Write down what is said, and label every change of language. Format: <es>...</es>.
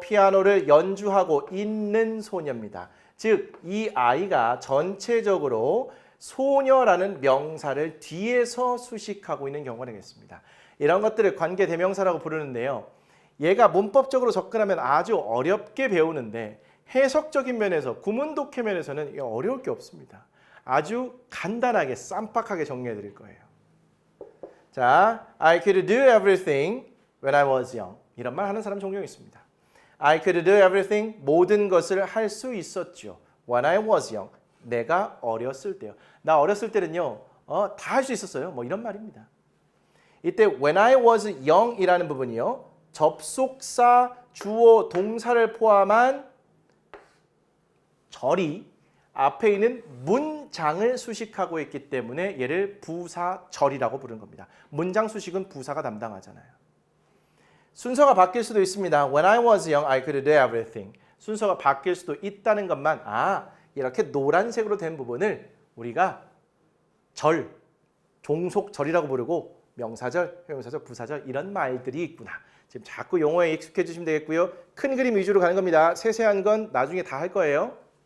<ko>피아노를 연주하고 있는 소녀입니다. 즉, 이 아이가 전체적으로 소녀라는 명사를 뒤에서 수식하고 있는 경우가 되겠습니다. 이런 것들을 관계대명사라고 부르는데요. 얘가 문법적으로 접근하면 아주 어렵게 배우는데 해석적인 면에서, 구문독해 면에서는 어려울 게 없습니다. 아주 간단하게 쌈박하게 정리해 드릴 거예요.</ko> <en>자, I could do everything when I was young.</en> <ko>이런 말 하는 사람 종종 있습니다.</ko> <en>I could do everything,</en> <ko>모든 것을 할 수 있었죠.</ko> <en>When I was young,</en> <ko>내가 어렸을 때요. 나 어렸을 때는요, 다 할 수 있었어요. 뭐 이런 말입니다. 이때</ko> <en>when I was young</en> <ko>이라는 부분이요, 접속사, 주어, 동사를 포함한 절이 앞에 있는 문장을 수식하고 있기 때문에 얘를 부사절이라고 부르는 겁니다. 문장 수식은 부사가 담당하잖아요. 순서가 바뀔 수도 있습니다.</ko> <en>When I was young, I could do everything.</en> <ko>순서가 바뀔 수도 있다는 것만 이렇게 노란색으로 된 부분을 우리가 절, 종속절이라고 부르고 명사절, 형용사절, 부사절 이런 말들이 있구나. 지금 자꾸 용어에 익숙해지시면 되겠고요. 큰 그림 위주로 가는 겁니다. 세세한 건 나중에 다 할 거예요.</ko>